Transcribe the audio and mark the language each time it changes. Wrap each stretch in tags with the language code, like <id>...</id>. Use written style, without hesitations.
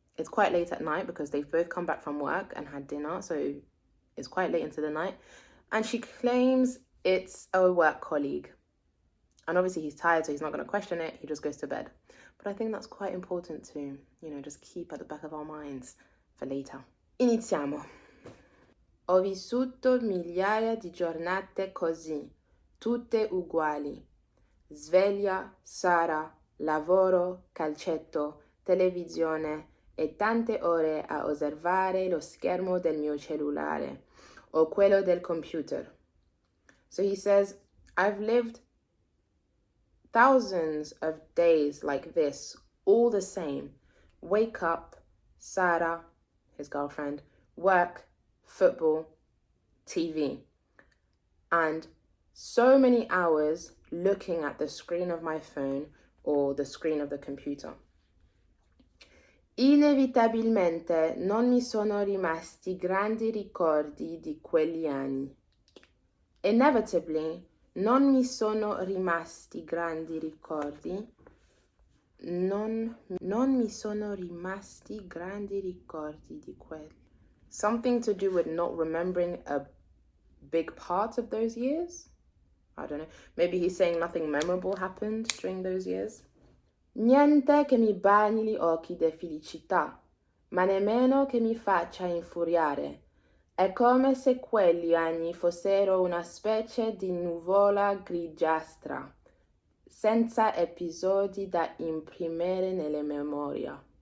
<en>It's quite late at night because they've both come back from work and had dinner, so it's quite late into the night. And she claims it's a work colleague. And obviously he's tired, so he's not going to question it. He just goes to bed. But I think that's quite important to, just keep at the back of our minds for later.</en> <it>Iniziamo. Ho vissuto migliaia di giornate così, tutte uguali. Sveglia, Sara, lavoro, calcetto, televisione e tante ore a osservare lo schermo del mio cellulare o quello del computer.</it> <en>So he says, I've lived thousands of days like this, all the same. Wake up, Sarah, his girlfriend, work, football, TV. And so many hours looking at the screen of my phone or the screen of the computer.</en> <it>Inevitabilmente non mi sono rimasti grandi ricordi di quegli anni. Inevitably, non mi sono rimasti grandi ricordi. Non mi sono rimasti grandi ricordi di quelli.</it> <en>Something to do with not remembering a big part of those years? I don't know. Maybe he's saying nothing memorable happened during those years.</en> <it>Niente che mi bagni gli occhi di felicità, ma nemmeno che mi faccia infuriare. È come se quegli anni fossero una specie di nuvola grigiastra, senza episodi da imprimere nella memoria.</it>